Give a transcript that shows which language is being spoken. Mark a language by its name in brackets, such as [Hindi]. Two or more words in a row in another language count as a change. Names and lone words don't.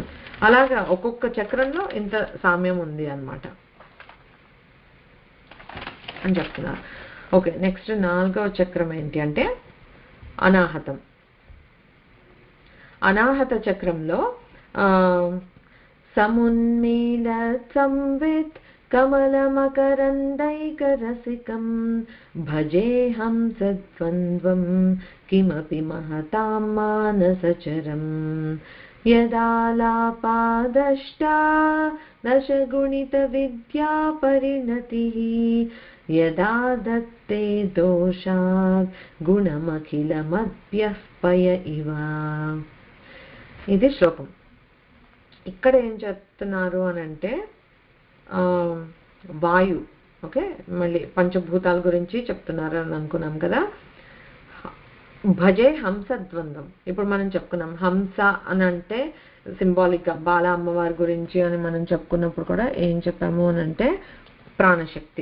[Telugu] అలాగా ఒక్కొక్క చక్రంలో ఇంత సామ్యం ఉంది అన్నమాట అని చెప్తున్నారు. ఓకే, నెక్స్ట్ 4వ చక్రం ఏంటి అంటే అనాహతం. అనాహత చక్రంలో [Sanskrit] సమున్మీల సంవిత్ कमलमकरन्दैकरसिकं भजेऽहं सद्वन्द्वं किमपि महतां मानसचरम् यदालापादष्टा दशगुणितविद्या परिणतिः यदा दत्ते दोषात् गुणमखिलमद्भ्यः पय इव. [Telugu] ఇది శ్లోకం. ఇక్కడ ఏం చెప్తున్నారు అని అంటే వాయు, ఓకే, మళ్ళీ పంచభూతాల గురించి చెప్తున్నారు అని అనుకున్నాం కదా. [Sanskrit] భజే హంసద్వంద్వం. [Telugu] ఇప్పుడు మనం చెప్పుకున్నాం హంస అని అంటే సింబాలిక్గా బాల అమ్మవారి గురించి అని మనం చెప్పుకున్నప్పుడు కూడా ఏం చెప్పాము అని అంటే ప్రాణశక్తి.